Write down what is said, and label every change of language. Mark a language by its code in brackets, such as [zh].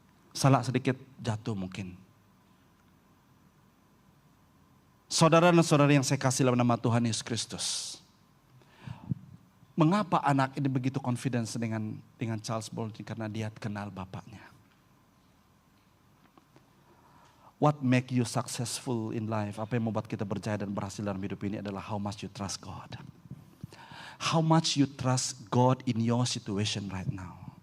[ms] Salah sedikit jatuh mungkin. Saudara dan saudari yang saya kasih dalam nama Tuhan Yesus Kristus. Mengapa anak ini begitu confidence dengan Charles Blondin? Karena dia kenal bapaknya. [en] What make you successful in life? [ms] Apa yang membuat kita berjaya dan berhasil dalam hidup ini adalah [en] how much you trust God. How much you trust God in your situation right now.